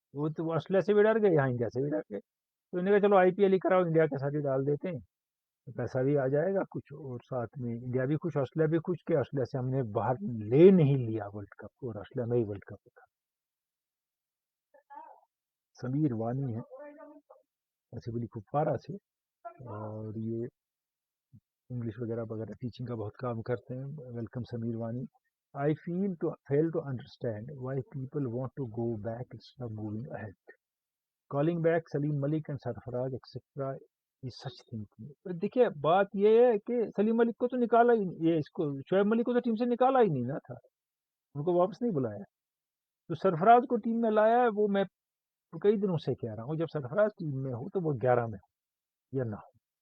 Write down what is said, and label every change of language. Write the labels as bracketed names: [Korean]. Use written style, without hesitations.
[Urdu] وہ تو آسٹریلیا سے بھی ڈر گئے، یہاں انڈیا سے بھی ڈر گئے. تو انہوں نے کہا چلو آئی پی ایل ہی کراؤ، انڈیا کے ساتھ ہی ڈال دیتے ہیں، پیسہ بھی آ جائے گا کچھ، اور ساتھ میں انڈیا بھی خوش آسٹریلیا بھی خوش، کہ آسٹریلیا سے ہم نے باہر لے نہیں لیا ورلڈ کپ، اور آسٹریلیا میں ہی ورلڈ کپ تھا. سمیر وانی ہے ایسے بلی کپوارہ سے، اور یہ انگلش وغیرہ وغیرہ ٹیچنگ کا بہت کام کرتے ہیں. Welcome Sameer Wani. [English] I fail to understand why people want to go back instead of moving ahead. Calling back Salim Malik and Sarfaraz etc. is such thinking. [Urdu] دیکھیے بات یہ ہے کہ سلیم ملک کو تو نکالا ہی، یہ اس کو شعیب ملک کو تو ٹیم سے نکالا ہی نہیں نا تھا، ان کو واپس نہیں بلایا. تو سرفراز کو ٹیم میں لایا ہے، وہ میں کئی دنوں سے کہہ رہا ہوں جب سرفراز ٹیم میں ہو تو وہ 11 میں ہو یا نہ ہو.